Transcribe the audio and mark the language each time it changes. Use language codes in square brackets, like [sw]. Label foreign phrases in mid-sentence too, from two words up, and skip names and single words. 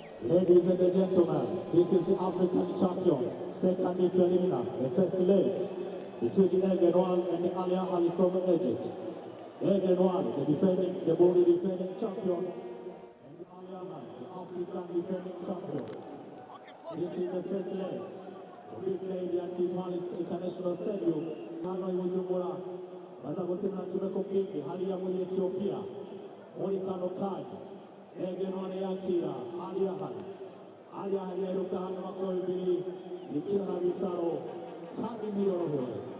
[en] Ladies and gentlemen, this is the African champion, second preliminar, the first leg between Egenwan and Ali Ahly from Egypt. Egenwan, the Burundi defending champion, and Ali Ahly, the African defending champion. This is the first leg to be played at Kigali International Stadium. [rn] Hano Bujumbura, baza gutsinda kibeko kindi hariya muri Ethiopia, muri kano kanya. Egenwan yakira Ali Ahly. Ali Ahly aheruka hano makuru bibiri ikina na bitaro kandi ntiyorohewe.